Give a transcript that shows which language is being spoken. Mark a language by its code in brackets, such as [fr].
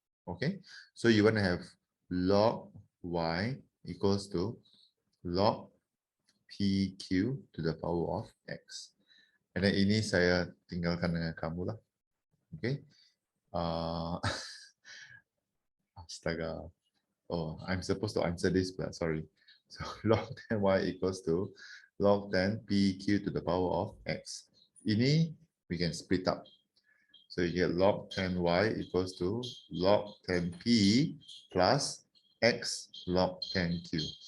[en] Okay, so you want to have log y equals to log pq to the power of x. And then [ms] ini saya tinggalkan dengan kamu lah. [en] Okay. [ms] Astaga. [en] Oh, I'm supposed to answer this, but sorry. So log 10 y equals to log 10 pq to the power of x. Ini we can split up. So you get log 10y equals to log 10p plus x log 10q.